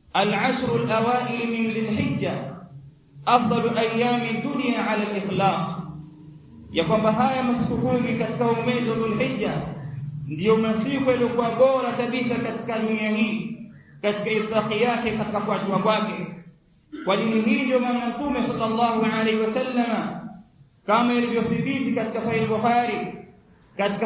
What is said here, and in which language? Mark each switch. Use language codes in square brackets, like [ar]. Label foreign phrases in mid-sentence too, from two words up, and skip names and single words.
[ar] العشر الأوائل من ذي الحجة أفضل أيام الدنيا على الإطلاق, [sw] ya kwamba haya masiku 10 katika mwezi wa Dhulhijja ndio masiku yaliokuwa bora kabisa katika dunia hii katika itlaqi yake, katika kuachwa kwake. Kwa dini hii ndio maana Mtume [ar] صلى الله عليه وسلم [sw] kama ilivyothibiti katika Sahih Bukhari katika